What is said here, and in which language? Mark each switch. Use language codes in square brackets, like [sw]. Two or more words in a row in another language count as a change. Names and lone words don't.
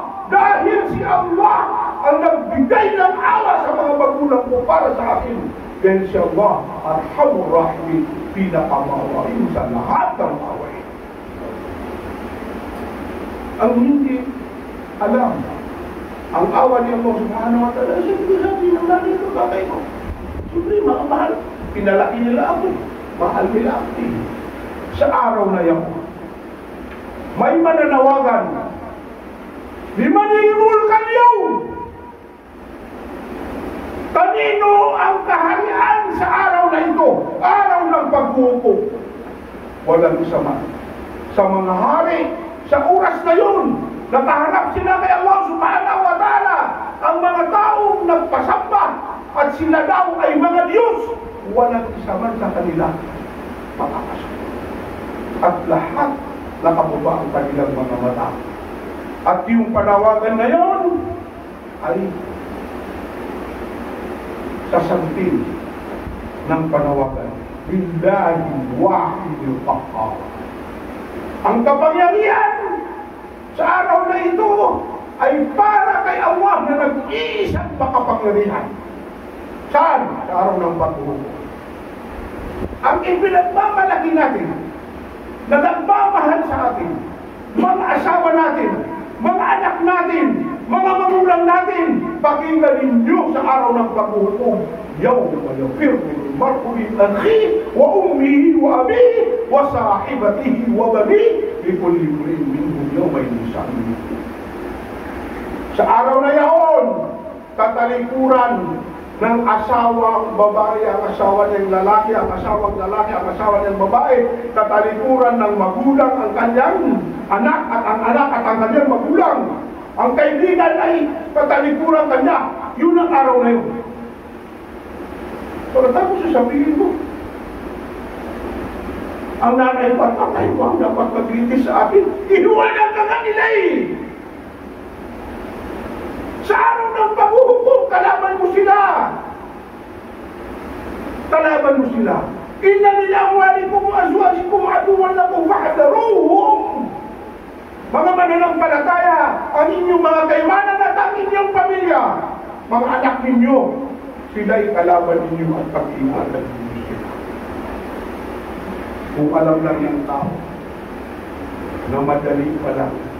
[tl] Dahil si Allah ang nagbigay ng awa sa mga magulang ko para sa akin. Dahil si Allah, [ar] أرحم الراحمين, [tl] pinakamawain sa lahat ng awain. Ang hindi alam, ang awa ni Allah [ar] سبحانه وتعالى, [tl] siyempre sabi ng nanay ko, tatay ko, siyempre mga mahal, pinalaki nila ako, mahal nila ako. Sa araw na yan, may mananawagan, liman yulkan yun. Kanino ang kaharian sa araw na ito? Araw ng paghuhukom. Walang sama. Sa mga hari, sa oras na yun, nakaharap sila kay Allah [ar] سبحانه وتعالى, [tl] ang mga taong nagpasamba at sila daw ay mga Diyos. Walang isa man sa kanila makakasunod. At lahat nakabuba ang kanilang mga mata. At yung panawagan na yun ay sasagutin ng panawagan, [ar] بالله الواحد القهار. [tl] Ang kapangyarihan sa araw na ito ay para kay Allah na nag-iisang makapangyarihan. Saan? Sa araw ng paghuhukom. Ang ipinagmamalaki natin, na nagmamahal sa atin, mga asawa natin, mga anak natin, mga magulang natin, pakinggan ninyo sa araw ng paghuhukom. [ar] يوم يفر المرء من أخيه وأمه وأبيه وصاحبته وبنيه لكل امرئ منهم يوم شأن. [tl] Sa araw na yaon, tatalikuran ng asawang babae, ang asawa ng lalaki, ang asawang lalaki, ang asawa ng babae, katalikuran ng magulang ang kanyang anak at ang anak at ang kanyang magulang. Ang kaibigan ay katalikuran kanya. Yun ang araw na yun. Pagkatapos sasabihin mo, ang nanay ko at tatay ko ang dapat maglitis sa akin. Inuwanan ka nga nila eh! Sa araw ng paghuhukom, kalaban mo sila. Kalaban mo sila. [ar] إنا نيلا أموالكم وأزواجكم عدوا لكم فاحذروهم. [tl] Mga mananampalataya, ang inyong mga kaymanan at ang inyong pamilya, mga anak ninyo, sila'y kalaban ninyo at pag-ingatan ninyo sila. Kung alam lang ng tao na madali pa lang